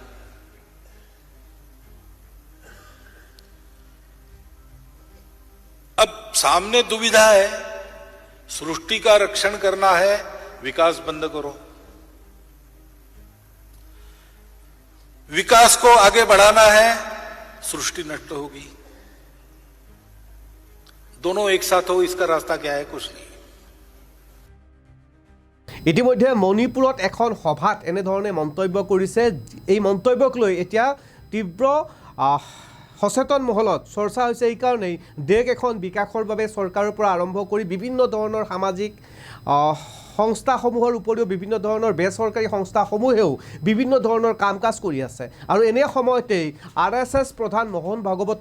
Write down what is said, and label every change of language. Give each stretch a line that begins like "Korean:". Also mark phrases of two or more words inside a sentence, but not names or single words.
Hindi: अब सामने दुविधा है, सृष्टि का रक्षण करना है, विकास बंद करो। विकास को आगे बढ़ाना है, सृष्टि नष्ट होगी। दोनों एक साथ हो, इसका रास्ता क्या है? कुछ नहीं।
Assamese: ইতিমধ্যে মণিপুৰত এখন সভাত এনেধৰণে মন্তব্য কৰিছে। এই মন্তব্যক লৈ এতিয়া তীব্ৰ সচেতন মহলত চৰ্চা হৈছে। এইকাৰণেই দেশ এখন বিকাশৰ বাবে চৰকাৰৰ পৰা আৰম্ভ কৰি বিভিন্ন ধৰণৰ সামাজিক সংস্থাসমূহৰ উপৰিও বিভিন্ন ধৰণৰ বেচৰকাৰী সংস্থাসমূহেও বিভিন্ন ধৰণৰ কাম কাজ কৰি আছে আৰু এনে সময়তেই RSS প্ৰধান মোহন ভাগৱতৰ